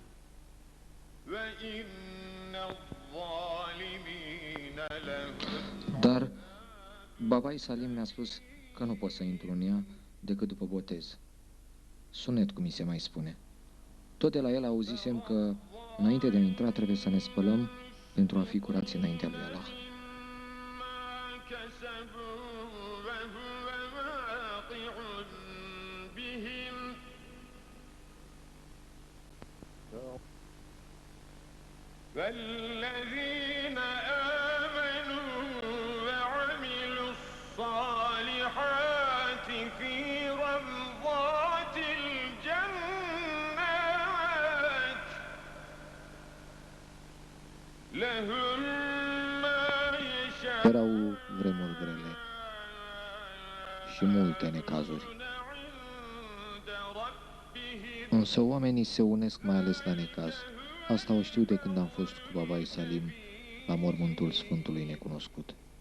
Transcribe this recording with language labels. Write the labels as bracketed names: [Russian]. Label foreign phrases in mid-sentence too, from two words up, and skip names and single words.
[Romanian] Dar Babai Salim mi-a spus că nu pot să intru în ea decât după botez. Sunet, cum mi se mai spune. Tot de la el auzisem că înainte de a intra trebuie să ne spălăm pentru a fi curați înaintea lui Allah. [Arabic] والذين آمنوا وعملوا الصالحات في روضات الجنات لهم ما يشاءون. [Romanian] Erau vremuri grele și multe necazuri. Însă oamenii se unesc mai ales la necaz. Asta o știu de când am fost cu Babai Salim la mormântul Sfântului Necunoscut.